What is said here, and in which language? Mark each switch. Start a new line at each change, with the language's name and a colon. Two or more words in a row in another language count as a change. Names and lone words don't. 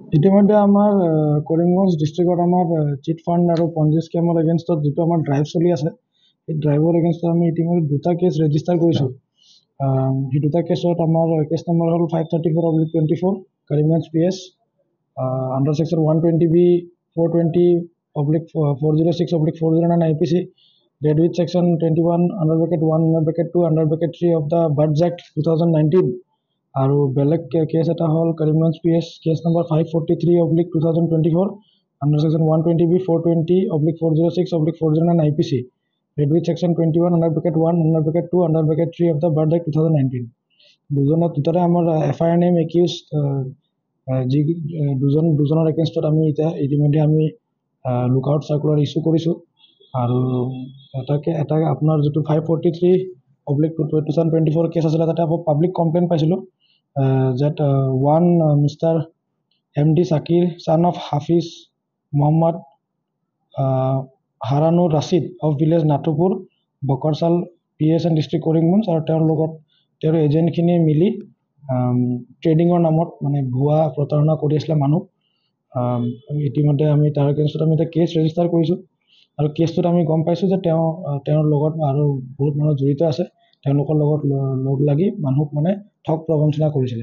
Assamese: ইতিমধ্যে আমাৰ কৰিমগঞ্জ ডিষ্ট্ৰিক্টত আমাৰ
English: chit fund
Assamese: আৰু
English: Ponzi scheme
Assamese: এগেইনষ্টত যিটো আমাৰ ড্ৰাইভ চলি আছে, সেই ড্ৰাইভৰ এগেইনষ্টত আমি ইতিমধ্যে 2টা
English: case register
Assamese: কৰিছোঁ। সেই 2টা কেছত আমাৰ কেছ নম্বৰ হ'ল 534/24 কৰিমগঞ্জ PS
English: under section
Assamese: 120B 420/406/409
English: IPC dead with section
Assamese: 21(1)(2)(3)
English: of the Birds Act 2019
Assamese: আৰু বেলেগ কেছ এটা হ'ল কৰিমগঞ্জ PS কেছ নম্বৰ 543/2024
English: under section
Assamese: 120B 420/406/409
English: IPC dead with section 21(1)(2)(3) of the Birds Act 2019
Assamese: দুটাৰে আমাৰ FIR
English: name accuse
Assamese: যি দুজনৰ এগেইনষ্টত আমি ইতিমধ্যে আমি
English: lookout circular issue
Assamese: কৰিছোঁ আৰু এটা আপোনাৰ যিটো 543/2024 কেছ আছিলে তাতে আকৌ
English: public complain
Assamese: পাইছিলোঁ
English: that one Mr. MD Sakir son of Hafiz Muhammad Haranur Rashid of village Natupur Bokarsal PSN district Karimganj
Assamese: আৰু তেওঁৰ লগত তেওঁৰ এজেণ্টখিনি মিলি ট্ৰেডিঙৰ নামত মানে ভুৱা প্ৰতাৰণা কৰি আছিলে মানুহ। ইতিমধ্যে আমি তাৰ এগেইনষ্টত আমি এটা
English: case register
Assamese: কৰিছোঁ আৰু কেছটোত আমি গম পাইছোঁ যে তেওঁৰ লগত আৰু বহুত মানুহ জড়িত আছে, তেওঁলোকৰ লগত লগ লাগি মানুহক মানে ঠগ প্ৰবঞ্চনা কৰিছিলে।